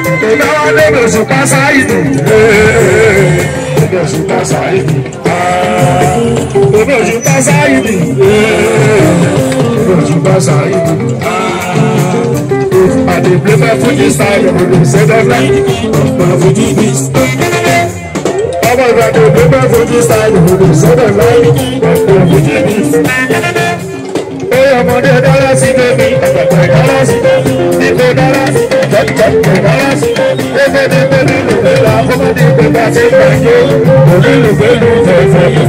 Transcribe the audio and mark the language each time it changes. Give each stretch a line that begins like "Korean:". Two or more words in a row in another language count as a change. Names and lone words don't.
Yoruba: Ìgbà wo ló lọ sùn ká sáyidì? Ló sùn ká sáyidì. Ah, ló sùn ká sáyidì. Ló sùn ká sáyidì.
Nigerian Pidgin: Ah, I dey play my Fuji style, I dey say that like my Fuji beats.
Yoruba: Ọmọ Ìbàdàn ló bá fojú sáyé, òde sọ́dọ̀ láyé, òde jíjí. Ó yẹ ọmọdé dára sí bébí, àgbàgbà dára sí bébí, Níkò dára sí bébí, Jẹ́jẹ́ dára sí bébí. Ó fẹ́ dé pé nínú ìlú la, ó fẹ́ dé pé bá ṣe gbà yó, òní ló fẹ́ lù fẹ́fẹ́.